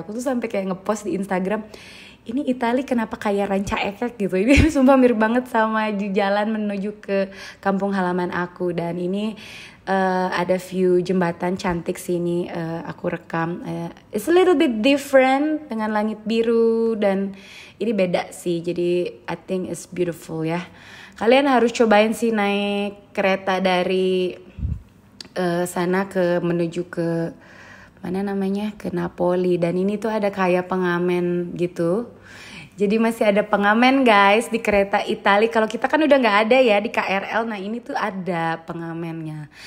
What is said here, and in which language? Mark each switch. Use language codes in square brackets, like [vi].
[id] Aku tuh sampai kayak ngepost di Instagram, ini Italia kenapa kayak Ranca Ekek gitu. Ini sumpah mirip banget sama di jalan menuju ke kampung halaman aku. Dan ini ada view jembatan cantik sini, aku rekam. [en] It's a little bit different [id] dengan langit biru dan ini beda sih. Jadi [en] I think it's beautiful [id] ya. Kalian harus cobain sih naik kereta dari sana ke menuju ke mana namanya, ke Napoli. Dan ini tuh ada kayak pengamen gitu. Jadi masih ada pengamen guys di kereta Italia. Kalau kita kan udah gak ada ya di KRL. Nah ini tuh ada pengamennya.